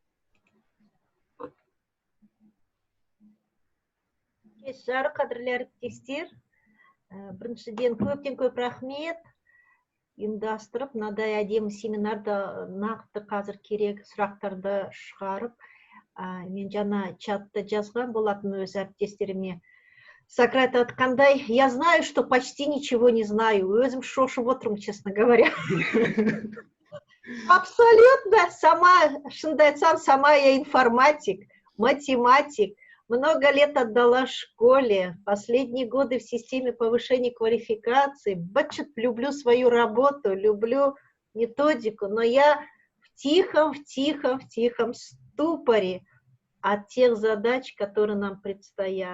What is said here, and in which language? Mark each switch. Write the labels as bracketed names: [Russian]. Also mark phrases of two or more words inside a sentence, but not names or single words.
[Kazakh] Жарық қадірлі әріптестер, біріншіден көптен көп рахмет. Ұйымдастырып, мынадай әдемі семинарда нақты қазір керек сұрақтарды шығарып, мен жаңа чатта жазған болатын өз әріптестеріме. Сократ айтқандай, [Russian] я знаю, что почти ничего не знаю. [Kazakh] Өзім шошып отырмын, [Russian] честно говоря. Абсолютно, [Kazakh] шынымды айтсам, [Russian] сама я информатик, математик. Много лет отдала школе, последние годы в системе повышения квалификации. Бачит, люблю свою работу, люблю методику, но я в тихом ступоре от тех задач, которые нам предстоят.